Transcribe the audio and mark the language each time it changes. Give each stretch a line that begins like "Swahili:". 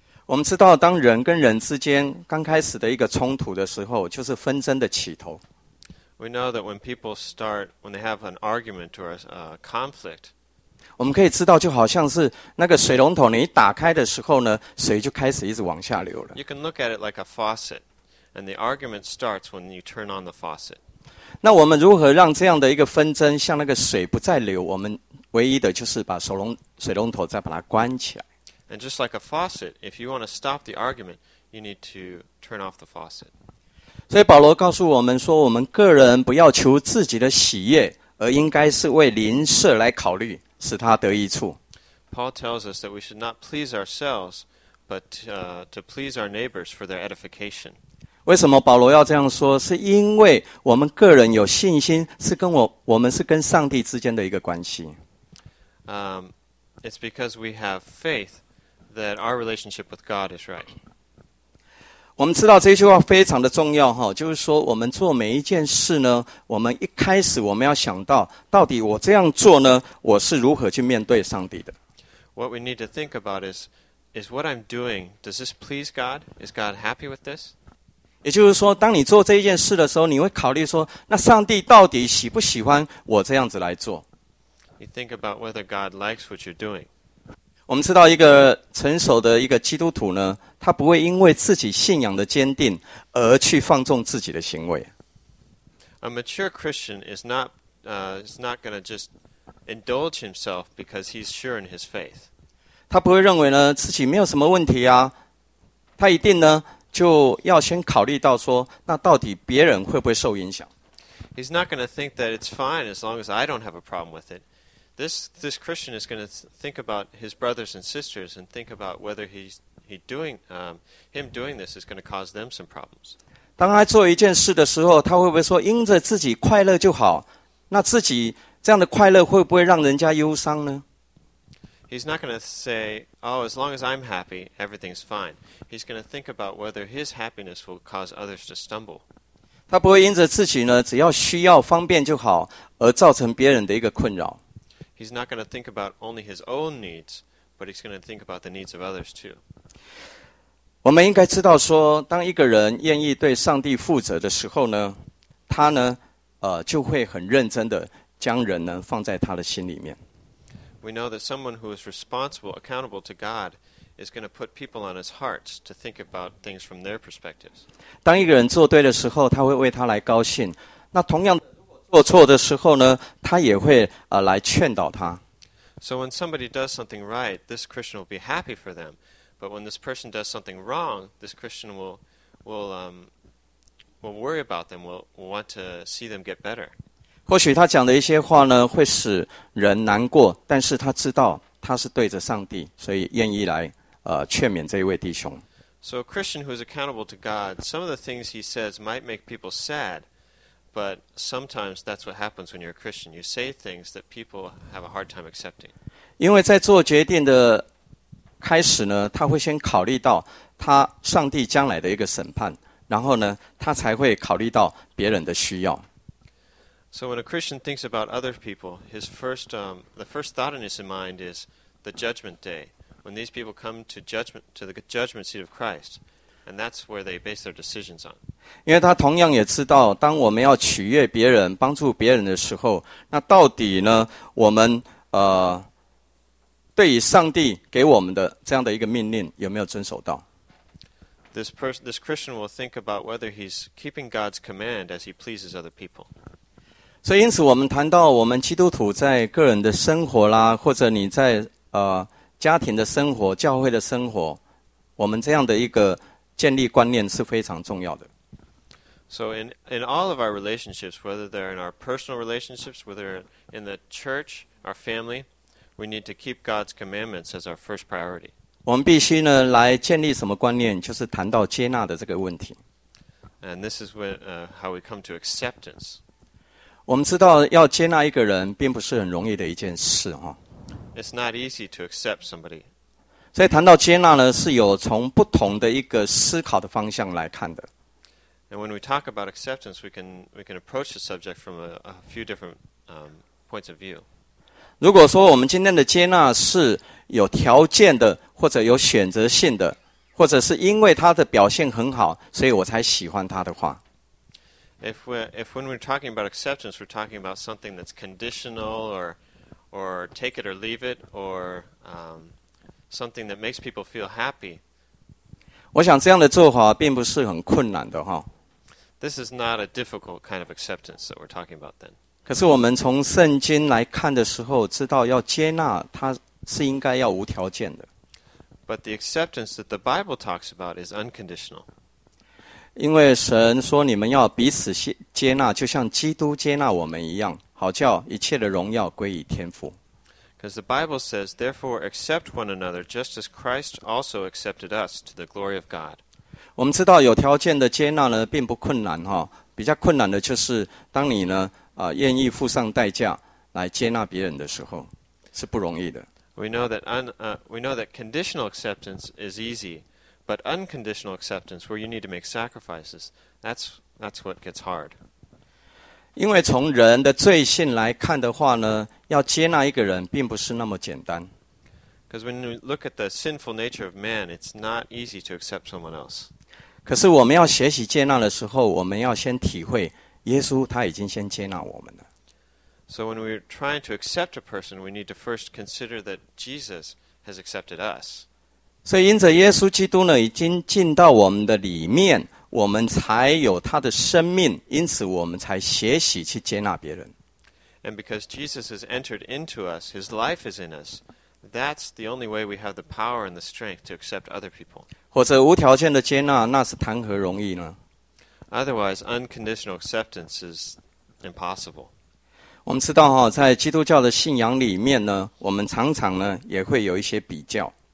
Chinese: 我们知道当人跟人之间刚开始的一个冲突的时候就是纷争的起头。
English: We know that when people start, when they have an argument or a conflict,
Chinese: 我们可以知道就好像是那个水龙头你打开的时候呢水就开始一直往下流了。
English: You can look at it like a faucet, and the argument starts when you turn on the faucet.
Chinese: 那我们如何让这样的一个纷争像那个水不再流，我们唯一的就是把水龙头再把它关起来。
English: And just like a faucet, if you want to stop the argument, you need to turn off the faucet.
Chinese: 所以保罗告诉我们说我们个人不要求自己的喜悦而应该是为邻舍来考虑使他得益处。
English: Paul tells us that we should not please ourselves, but to please our neighbors for their edification.
Chinese: 为什么保罗要这样说是因为我们个人有信心是跟我们是跟上帝之间的一个关系。
English: It's because we have faith that our relationship with God is right.
Chinese: 我们知道这句话非常的重要哈，就是说我们做每一件事呢，我们一开始我们要想到，到底我这样做呢，我是如何去面对上帝的。
English: What we need to think about is what I'm doing. Does this please God? Is God happy with this?
Chinese: 也就是说，当你做这一件事的时候，你会考虑说，那上帝到底喜不喜欢我这样子来做
English: ？You think about whether God likes what you're doing.
Chinese: 我们知道一个成熟的一个基督徒呢，他不会因为自己信仰的坚定而去放纵自己的行为。
English: A mature Christian is not going to just indulge himself because he's sure in his faith.
Chinese: 他不会认为呢自己没有什么问题啊，他一定呢就要先考虑到说，那到底别人会不会受影响
English: ？He's not going to think that it's fine as long as I don't have a problem with it. This Christian is going to think about his brothers and sisters and think about whether him doing this is going to cause them some problems.
Chinese: 当他做一件事的时候，他会不会说因着自己快乐就好？那自己这样的快乐会不会让人家忧伤呢
English: ？He's not going to say, "Oh, as long as I'm happy, everything's fine." He's going to think about whether his happiness will cause others to stumble.
Chinese: 他不会因着自己呢，只要需要方便就好，而造成别人的一个困扰。
English: He's not going to think about only his own needs, but he's going to think about the needs of others too.
Chinese: 我们应该知道说，当一个人愿意对上帝负责的时候呢，他呢，就会很认真的将人呢放在他的心里面。
English: We know that someone who is responsible, accountable to God, is going to put people on his heart to think about things from their perspectives.
Chinese: 当一个人做对的时候，他会为他来高兴。那同样。做错的时候呢，他也会来劝导他。
English: So when somebody does something right, this Christian will be happy for them. But when this person does something wrong, this Christian will worry about them. Will want to see them get better.
Chinese: 或许他讲的一些话呢，会使人难过，但是他知道他是对着上帝，所以愿意来劝勉这一位弟兄。
English: So a Christian who is accountable to God, some of the things he says might make people sad. But sometimes that's what happens when you're a Christian. You say things that people have a hard time accepting.
Chinese: 因为在做决定的开始呢，他会先考虑到他上帝将来的一个审判，然后呢，他才会考虑到别人的需要。
English: So when a Christian thinks about other people, his first, the first thought in his mind is the judgment day, when these people come to the judgment seat of Christ. And that's where they base their decisions on.
Chinese: 因为他同样也知道，当我们要取悦别人、帮助别人的时候，那到底呢？我们对于上帝给我们的这样的一个命令，有没有遵守到
English: ？This Christian will think about whether he's keeping God's command as he pleases other people.
Chinese: 所以，因此我们谈到我们基督徒在个人的生活啦，或者你在家庭的生活、教会的生活，我们这样的一个。建立观念是非常重要的。
English: So in all of our relationships, whether they're in our personal relationships, whether in the church, our family, we need to keep God's commandments as our first priority.
Chinese: 我们必须呢来建立什么观念？就是谈到接纳的这个问题。
English: And this is when, how we come to acceptance.
Chinese: 我们知道要接纳一个人并不是很容易的一件事哈。
English: It's not easy to accept somebody.
Chinese: 所以谈到接纳呢，是有从不同的一个思考的方向来看的。
English: And when we talk about acceptance, we can approach the subject from a few different points of view.
Chinese: 如果说我们今天的接纳是有条件的，或者有选择性的，或者是因为他的表现很好，所以我才喜欢他的话。
English: If when we're talking about acceptance, we're talking about something that's conditional or take it or leave it or something that makes people feel happy.
Chinese: 我想这样的做法并不是很困难的哈。
English: This is not a difficult kind of acceptance that we're talking about then.
Chinese: 可是我们从圣经来看的时候，知道要接纳他是应该要无条件的。
English: But the acceptance that the Bible talks about is unconditional.
Chinese: 因为神说你们要彼此接纳，就像基督接纳我们一样，好叫一切的荣耀归于天父。
English: Because the Bible says, therefore accept one another just as Christ also accepted us to the glory of God.
Chinese: 我们知道有条件的接纳呢并不困难哈，比较困难的就是当你呢愿意付上代价来接纳别人的时候，是不容易的。
English: We know that conditional acceptance is easy, but unconditional acceptance, where you need to make sacrifices, that's what gets hard.
Chinese: 因为从人的罪性来看的话呢，要接纳一个人并不是那么简单。
English: Because when you look at the sinful nature of man, it's not easy to accept someone else.
Chinese: 可是我们要学习接纳的时候，我们要先体会耶稣他已经先接纳我们了。
English: So when we're trying to accept a person, we need to first consider that Jesus has accepted us.
Chinese: 所以因着耶稣基督呢已经进到我们的里面，我们才有他的生命，因此我们才学习去接纳别人。
English: And because Jesus has entered into us, his life is in us, that's the only way we have the power and the strength to accept other people.
Chinese: 或者无条件的接纳，那是谈何容易呢？
English: Otherwise, unconditional acceptance is impossible.
Chinese: 我们知道哈，在基督教的信仰里面呢，我们常常呢也会有一些比较。